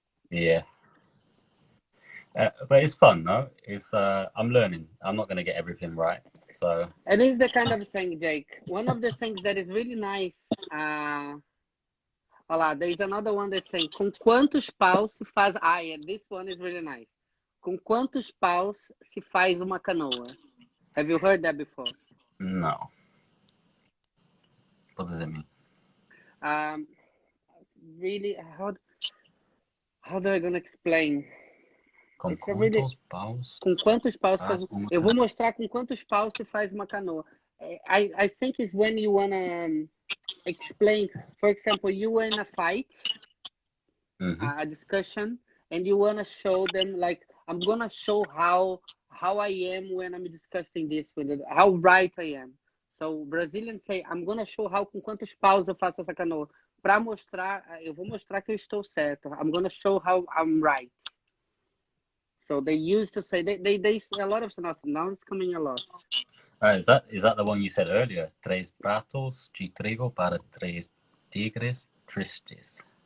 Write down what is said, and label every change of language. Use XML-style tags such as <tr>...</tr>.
<en>Yeah. But it's fun, no? It's I'm learning. I'm not gonna get everything right. So And it's the kind of thing, Jake. One of the things that is really nice.</en> <pt>Olha lá,</pt> <en>there's another one that's saying,</en> <pt>com quantos paus se faz...</pt> <en>Ah, yeah, this one is really nice.</en> <pt>Com quantos paus se faz uma canoa?</pt> <en>Have you heard that before? no. What does it mean? Really, how do I gonna explain?</en> <pt>Com</pt> <en>It's a really...</en> <pt>quantos paus? Com quantos paus faz faz... uma Eu vou canoa? mostrar com quantos paus se faz uma canoa.</pt> <en>I think it's when you wanna explain, for example, you were in a fight, a discussion, and you wanna show them, like, I'm gonna show how I am when I'm discussing this with it, how right I am. So Brazilians say, I'm gonna show how</en> <pt>com quantos paus eu faço essa canoa. Para mostrar, eu vou mostrar que eu estou certo.</pt> <en>I'm gonna show how I'm right. So they used to say they a lot of stuff. Now it's coming a lot. Is that the one you said earlier?</en> <pt>Três pratos de trigo para três tigres tristes.</pt>